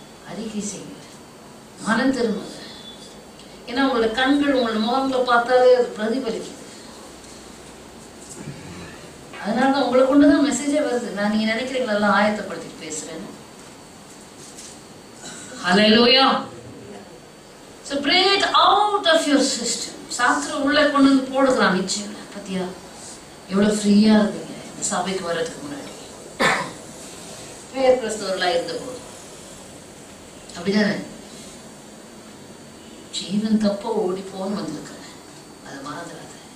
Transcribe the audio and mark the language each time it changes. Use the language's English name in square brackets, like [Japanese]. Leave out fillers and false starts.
[Tamil] அறிக்கை செய்யுங்க, மனம் திரும்புங்க. ஏன்னா உங்களோட கண்கள் உங்களோட முகங்களை பார்த்தாலே அது பிரதிபலிக்குது. அதனாலதான் உங்களை கொண்டுதான் மெசேஜே வருது. நான் நீங்க நினைக்கிறீங்களா ஆயத்தப்படுத்திட்டு பேசுறேன். [English] Hallelujah. So bring it out of your system. [Tamil] சாஸ்திரம் உள்ள கொண்டு வந்து போடுகிறான் நிச்சயம். பத்தியா எவ்வளவு ஃப்ரீயா இருக்கீங்க இந்த சபைக்கு வர்றதுக்கு முன்னாடி பேர் கிறிஸ்தவர்களா இருந்த போது. அப்படிதானே? ஜீவன் தப்ப ஓடி போன்னு வந்திருக்க, அது மறந்துடாத.